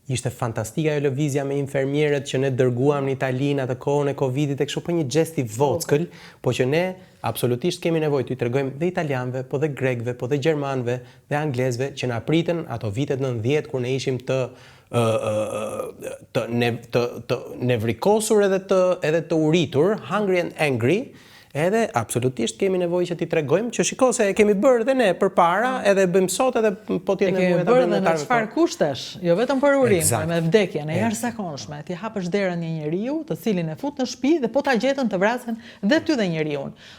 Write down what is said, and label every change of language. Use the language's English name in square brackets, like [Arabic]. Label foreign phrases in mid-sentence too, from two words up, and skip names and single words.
[Albanian] Ishte fantastike ajo lëvizja me infermierët që ne dërguam në Itali në atë kohën e Covidit e kështu po një gest i vockël, po që ne absolutisht kemi nevojë t'u tregojmë dhe italianëve, po dhe grekëve, po dhe gjermanëve dhe anglezëve që na pritën ato vitet 90 kur ne ishim të nevrikosur edhe të uritur, [English] hungry and angry. [Albanian] Edhe absolutisht kemi nevojë që t'i tregojmë që shiko se e kemi bërë dhe ne përpara, edhe bëjmë sot edhe po t'jetë nevojë ta bëjmë edhe në çfarë kushtesh, jo vetëm për urim, me vdekjen e jashtëzakonshme, ti hapësh derën një njeriu, të cilin e fut në shtëpi dhe po ta gjetën të vrasin dhe ty dhe njeriun.